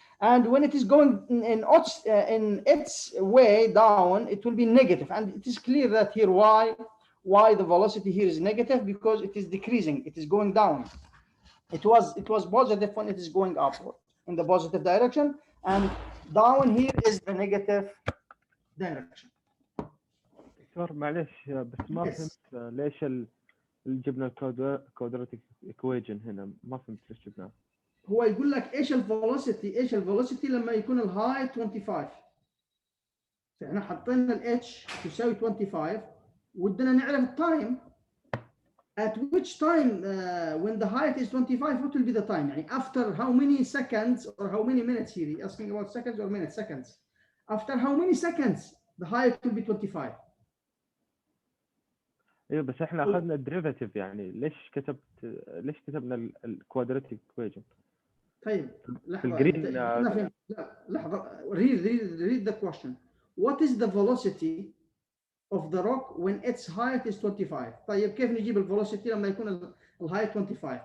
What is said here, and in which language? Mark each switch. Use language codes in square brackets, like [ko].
[en] And when it is going in its way down, it will be negative. And it is clear that here why the velocity here is negative, because it is decreasing, it is going down. It was positive when it is going upward in the positive direction, and down here is the negative direction. [ar] دكتور معلش بس ما فهمت ليش اللي جبنا الكوادراتيك ايكويجن هنا، ما فهمت ليش جبناه. هو يقول لك ايش الفيلوسيتي لما يكون الهايت 25. فاحنا حطينا الاتش تساوي 25 ودنا نعرف التايم. [en] At which time when the height is 25, what will be the time? يعني after how many seconds or how many minutes here? He's asking about seconds or minutes? Seconds. After how many seconds the height will be 25? [ar] ايوه بس احنا اخذنا الديريفاتيف، يعني ليش كتبنا الكوادراتيك ايكويجن؟ طيب لحظه لحظه [en] read the question. What is the velocity of the rock when its height is 25? [ar] طيب كيف نجيب الفيلوسيتي لما يكون الهايت 25?